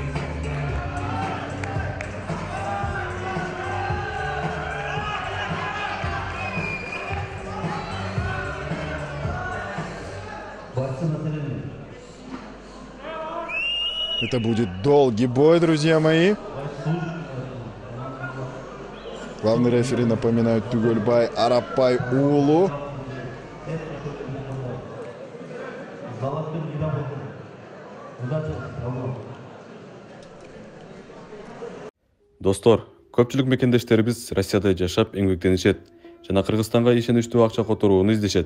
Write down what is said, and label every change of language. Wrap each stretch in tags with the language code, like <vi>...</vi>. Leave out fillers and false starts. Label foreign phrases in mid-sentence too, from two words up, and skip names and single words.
<ru>Это будет долгий бой, друзья мои. Главный рефери, напоминает, Түгелбай Арапбай уулу.</ru> <ky>Достор, көпчүлүк мекендештерибиз Россияда жашап эмгектенишет жана Кыргызстанга ишеничтүү акча которууну издешет.</ky>